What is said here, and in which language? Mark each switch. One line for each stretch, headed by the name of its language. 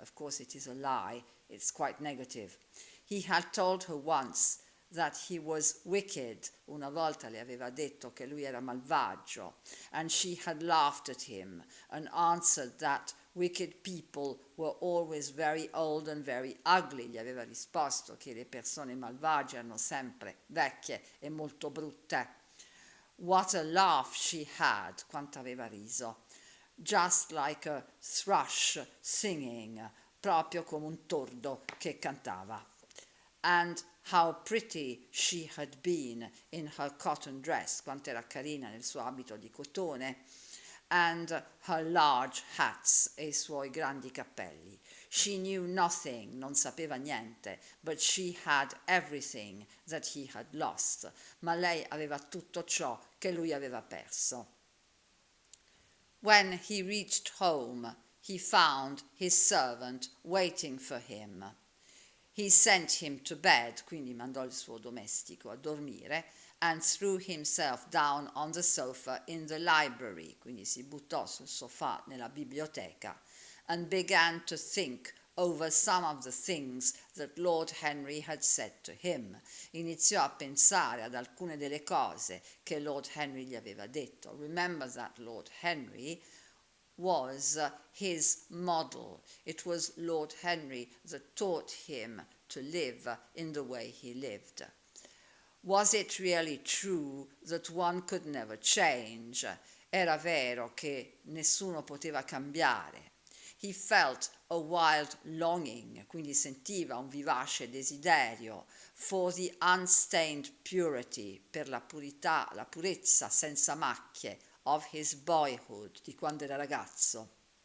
English: Of course it is a lie, it's quite negative. He had told her once that he was wicked,
Italian: una volta le aveva detto che lui era malvagio,
English: and she had laughed at him and answered that wicked people were always very old and very ugly.
Italian: Gli aveva risposto che le persone malvagie erano sempre vecchie e molto brutte.
English: What a laugh she had,
Italian: quanto aveva riso.
English: Just like a thrush singing,
Italian: proprio come un tordo che cantava.
English: And how pretty she had been in her cotton dress,
Italian: quanto era carina nel suo abito di cotone,
English: and her large hats
Italian: e I suoi grandi cappelli.
English: She knew nothing,
Italian: non sapeva niente,
English: but she had everything that he had lost.
Italian: Ma lei aveva tutto ciò che lui aveva perso.
English: When he reached home, he found his servant waiting for him. He sent him to bed,
Italian: quindi mandò il suo domestico a dormire,
English: and threw himself down on the sofa in the library,
Italian: quindi si buttò sul sofà nella biblioteca,
English: and began to think over some of the things that Lord Henry had said to him.
Italian: Iniziò a pensare ad alcune delle cose che Lord Henry gli aveva detto.
English: Remember that Lord Henry was his model. It was Lord Henry that taught him to live in the way he lived. Was it really true that one could never change?
Italian: Era vero che nessuno poteva cambiare.
English: He felt a wild longing,
Italian: quindi sentiva un vivace desiderio,
English: for the unstained purity,
Italian: per la purità, la purezza senza macchie
English: of his boyhood,
Italian: di quando era ragazzo.